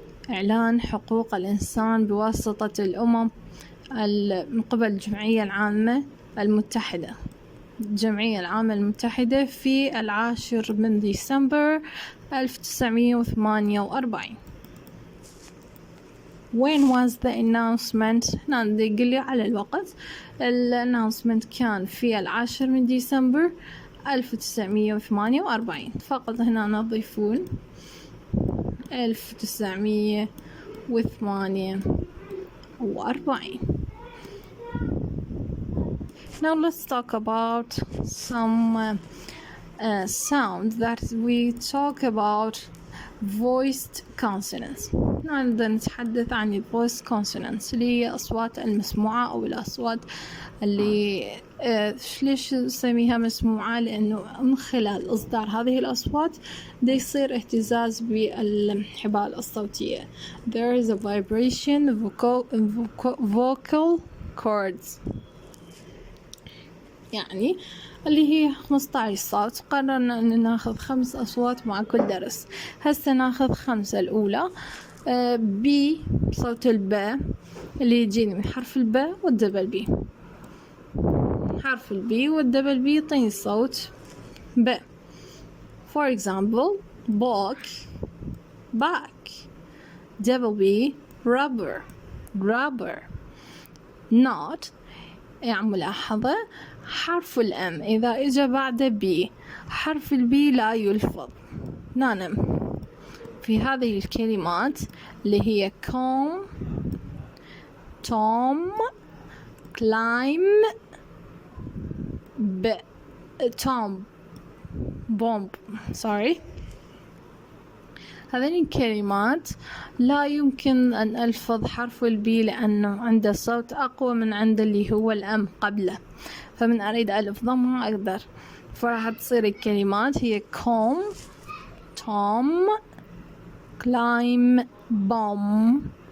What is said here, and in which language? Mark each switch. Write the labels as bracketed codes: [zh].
[ar] إعلان حقوق الإنسان بواسطة الأمم من قبل الجمعية العامة المتحدة. الجمعية العامة المتحدة في 10 ديسمبر 1948. [en] When was the announcement؟ [ar] يقول لي على الوقت. الannouncement كان في 10 ديسمبر 1948. فقط هنا نضيفون 1948. [en] Now let's talk about some sound that we talk about voiced consonants. [ar] نقدر نتحدث عن voiced consonants اللي هي أصوات المسموعة أو الأصوات اللي ليش نسميها مسموعة؟ لأنه من خلال إصدار هذه الأصوات ده يصير اهتزاز بالحبال الصوتية. [en] There is a vibration vocal cords. [ar] يعني اللي هي 15 صوت. قررنا أن ناخذ 5 أصوات مع كل درس. هسه ناخذ 5. الأولى بي، صوت الباء اللي يجيني من حرف الباء والدبل بي. حرف البي والدبل بي يعطيني صوت باء. [en] For example book, back, double B rubber rubber. [ar] not يعني ملاحظة حرف الام إذا إجا بعد بي حرف البي لا يلفظ. نعم في هذه الكلمات اللي هي [en] comb tom climb tom bomb sorry. [ar] هذين الكلمات لا يمكن أن ألفظ حرف البي لأنه عنده صوت أقوى من عند اللي هو الأم قبله، فمن أريد ألفظه ما أقدر، فراح تصير الكلمات هي comb tom climb bomb.